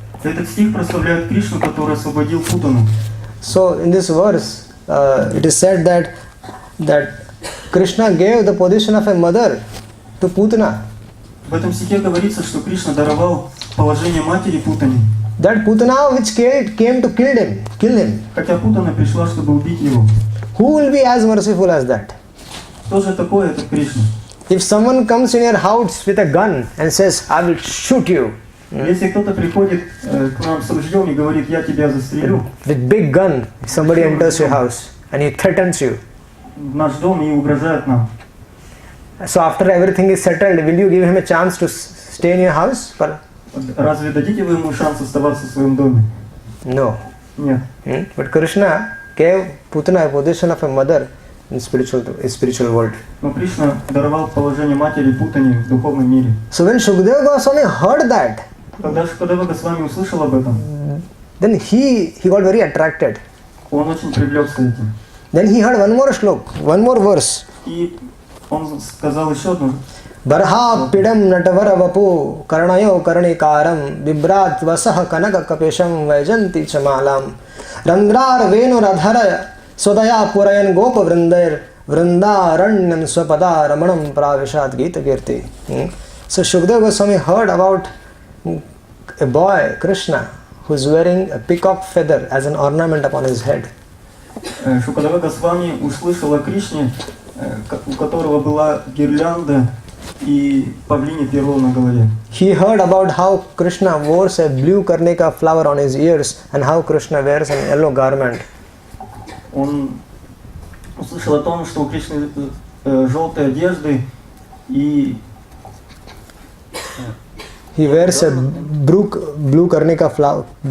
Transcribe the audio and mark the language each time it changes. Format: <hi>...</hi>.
<ru>Этот стих прославляет Кришну, который освободил Путану.</ru> <en>So in this verse, it is said that Krishna gave the position of a mother to Putana.</en> <ru>В этом стихе говорится, что Кришна даровал положение матери Путане.</ru> <en>That Putana which came to kill him.</en> <ru>Хотя Путана пришла, чтобы убить его.</ru> <en>Who will be as merciful as that?</en> <ru>Кто же такой этот Кришна?</ru> <en>If someone comes in your house with a gun and says, I will shoot you.</en> <ru>Если кто-то приходит к нам с ружьем и говорит, я тебя застрелю.</ru> <en>With big gun, somebody enters your house and he threatens you.</en> <ru>В наш дом и угрожает нам.</ru> <en>So after everything is settled, will you give him a chance to stay in your house?</en> <ru>Разве дадите вы ему шанс оставаться в своем доме?</ru> <en>No.</en> <ru>Нет.</ru> <en>But Krishna gave Putana a position of a mother in spiritual world.</en> <ru>Но Кришна даровал положение матери Путане в духовном мире.</ru> <en>So when Shukadeva Goswami heard that,</en> <ru>Когда Шукадева Госвами услышал об этом,</ru> <en>then he got very attracted.</en> <ru>он очень привлекся этим.</ru> <en>Then he heard one more verse.</en> <ru>И он сказал еще одну.</ru> <sa>Barha pidam natavara vapu karanayo karnikaram vibrat vasaha kanaka kapesham vajanti chamalam randrar venu radhara sodaya purayan gopa vrindair vrindaranyam swapada ramanam pravishat gita kirti.</sa> <en>So Shukadeva Goswami heard about a boy, Krishna, who is wearing a peacock feather as an ornament upon his head.</en> <ru>Шукадева Госвами услышал о Кришне, у которого была гирлянда и павлине перо на голове.</ru> <en>He heard about how Krishna wears a blue karnika flower on his ears and how Krishna wears an yellow garment.</en> <ru>Он услышал о том, что у Кришны желтые одежды и</ru> <en>he wears a blue karnika flower</en>